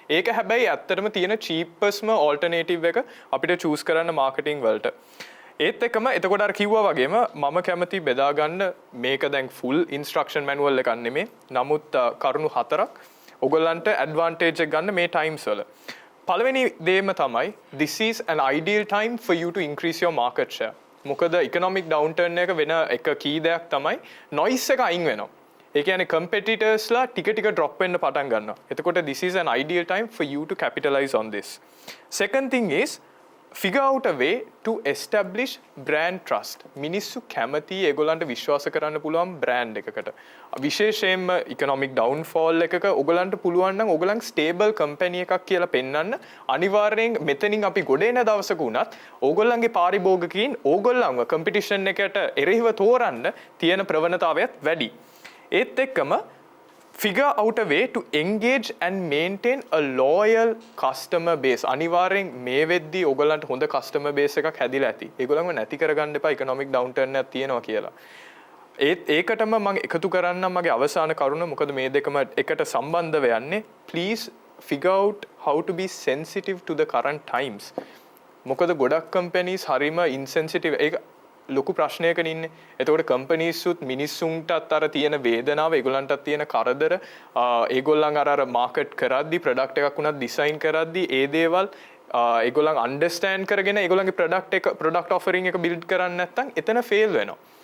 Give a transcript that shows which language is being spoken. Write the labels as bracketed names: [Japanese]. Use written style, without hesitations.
[Sinhala] ඒක හැබැයි ඇත්තටම තියෙන cheapestම alternative එක අපිට choose කරන්න marketing වලට. ඒත් එක්කම එතකොට අර කිව්වා වගේම මම කැමති බෙදා ගන්න මේක දැන් full instruction manual එකක් නෙමෙයි. නමුත් කරුණු හතරක් ඔයගොල්ලන්ට advantage එක ගන්න මේ times වල. පළවෙනි දේම තමයි [English] this is an ideal time for you to increase your market share. [Sinhala] මොකද economic downturn එක වෙන එක key දෙයක් තමයි noise එක අයින් වෙනවා. ඒ කියන්නේ competitors ලා ටික drop වෙන්න පටන් ගන්නවා. [English] එතකොට this is an ideal time for you to capitalize on this. Second thing is figure out a way to establish brand trust. [Sinhala] මිනිස්සු කැමති ඒගොල්ලන්ට විශ්වාස කරන්න පුළුවන් brand එකකට. විශේෂයෙන්ම economic downfall එකක ඔයගොල්ලන්ට පුළුවන් නම් ඔයගොල්ලන් stable company එකක් කියලා පෙන්වන්න අනිවාර්යෙන් මෙතනින් අපි ගොඩ එන දවසක උනත් ඕගොල්ලන්ගේ පාරිභෝගිකයින් ඕගොල්ලන්ව competition එකට එරෙහිව තෝරන්න තියෙන ප්‍රවණතාවයත් වැඩි. ඒත් එක්කම [English] figure out a way to engage and maintain a loyal customer base. [Sinhala] අනිවාර්යෙන් මේ වෙද්දී ඔයගොල්ලන්ට හොඳ customer base එකක් හැදිලා ඇති. ඒගොල්ලන්ව නැති කරගන්න එපා economic downturn එකක් තියෙනවා කියලා. ඒකටම මම එකතු කරන්නම් මගේ අවසාන කරුණ. මොකද මේ දෙකම එකට සම්බන්ධව යන්නේ. [English] Please figure out how to be sensitive to the current times. [Sinhala] මොකද ගොඩක් companies හරිම insensitive. ඒක ලොකු ප්‍රශ්නයක ඉන්නේ. එතකොට companies උත් මිනිස්සුන්ටත් අර තියෙන වේදනාව, ඒගොල්ලන්ටත් තියෙන කරදර, ඒගොල්ලන් අර market කරද්දි product එකක් උනත් design කරද්දි ඒ දේවල් ඒගොල්ලන් understand කරගෙන ඒගොල්ලන්ගේ product offering එක build කරන්නේ නැත්නම් එතන fail වෙනවා.